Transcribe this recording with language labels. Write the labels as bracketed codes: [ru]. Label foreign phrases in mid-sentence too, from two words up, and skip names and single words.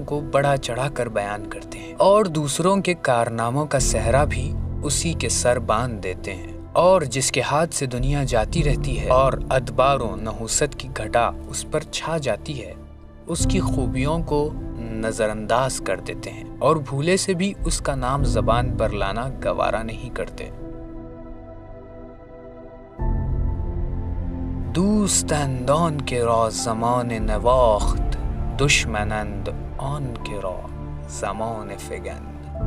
[ur] کو بڑا چڑھا کر بیان کرتے ہیں اور دوسروں کے کارناموں کا صحرا بھی اسی کے سر باندھ دیتے ہیں، اور جس کے ہاتھ سے دنیا جاتی رہتی ہے اور ادبار و نحوست کی گھٹا اس پر چھا جاتی ہے، اس کی خوبیوں کو نظر انداز کر دیتے ہیں اور بھولے سے بھی اس کا نام زبان پر لانا گوارا نہیں کرتے۔ [fa] دوستند آن که را زمان نواخت، دشمنند آن که را زمان فگن۔